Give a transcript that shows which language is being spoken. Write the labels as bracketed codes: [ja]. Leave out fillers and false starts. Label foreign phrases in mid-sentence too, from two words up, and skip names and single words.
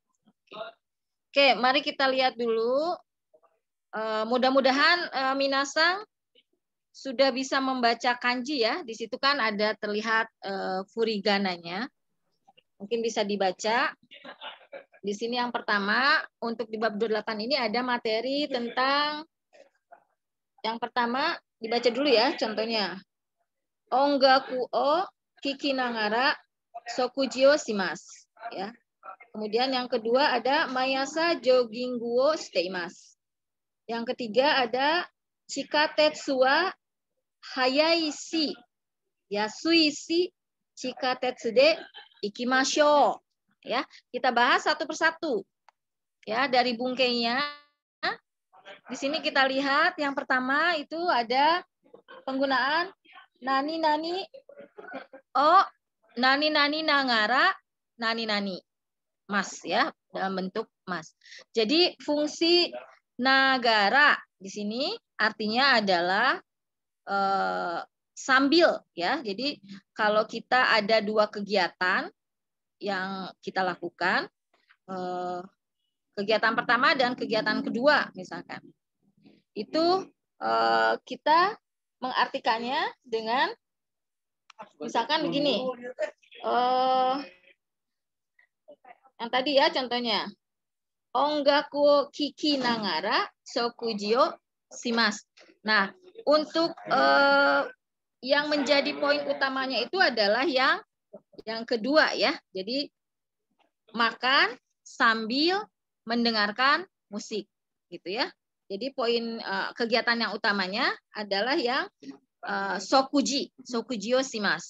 [id] Oke, mari kita lihat dulu. Mudah-mudahan minasang sudah bisa membaca kanji ya. Di situ kan ada terlihat furigananya. Mungkin bisa dibaca. Di sini yang pertama, untuk di bab 28 ini ada materi tentang, yang pertama dibaca dulu ya contohnya. [ja] 音楽を聞きながら食事をします. [id] Ya. Kemudian yang kedua ada [ja] 毎朝ジョギングをしています. [id] Yang ketiga ada [ja] 地下鉄は速いし安いし地下鉄で行きましょう. [id] Ya, kita bahas satu persatu. Ya, dari bungkainya. Di sini kita lihat yang pertama itu ada penggunaan [ja] 何ながら何ます [id] ya, dalam bentuk mas. Jadi fungsi nagara di sini artinya adalah sambil ya. Jadi kalau kita ada dua kegiatan yang kita lakukan, kegiatan pertama dan kegiatan kedua misalkan, itu kita mengartikannya dengan misalkan begini, yang tadi ya contohnya, [ja] 音楽聞きながら食事をします. [id] Nah, untuk yang menjadi poin utamanya itu adalah yang kedua ya. Jadi makan sambil mendengarkan musik gitu ya. Jadi poin kegiatan yang utamanya adalah yang [ja] 食事をします.